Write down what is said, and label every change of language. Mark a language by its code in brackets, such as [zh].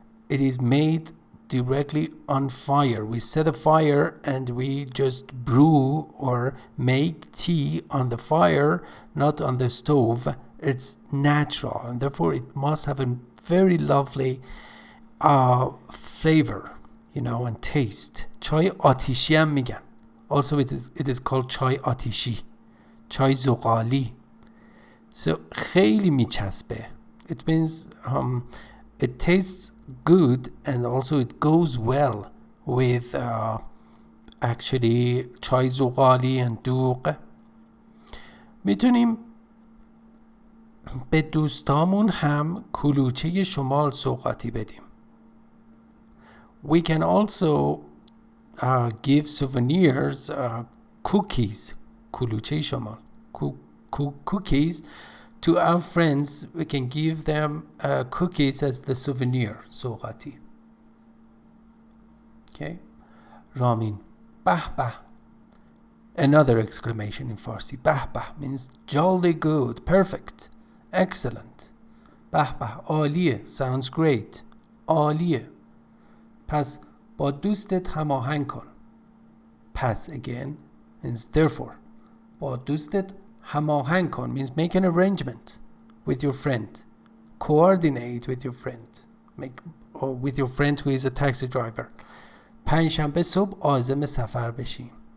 [en] It is made directly on fire. We set a fire and we just brew or make tea on the fire, not on the stove. It's natural, and therefore it must have a very lovely flavor, you know, and taste. [fa] چای آتیشی هم میگن. [en] Also it is called [fa] چای آتیشی، چای زغالی. So خیلی میچسبه. [en] It means it tastes good and also it goes well with actually [fa] چای زغالی [en] and دوغ. [fa] میتونیم به دوستامون هم کلوچه شمال سوغاتی بدیم. [en] We can also give souvenirs, cookies, [fa] کلوچه شمال, [en] cookies to our friends. We can give them cookies as the souvenir, [fa] سوغاتی. [en] Okay. Ramin [fa] به به. [en] Another exclamation in Farsi. [fa] به به [en] means jolly good, perfect, excellent. [fa] به به عالیه, [en] sounds great, [fa] عالیه. پس با دوستت هماهنگ کن. [en] پس again means therefore. [fa] با دوستت هماهنگ کن [en] means make an arrangement with your friend. Coordinate with your friend. Or with your friend who is a taxi driver. [fa] پنجشنبه صبح عازم سفر بشیم.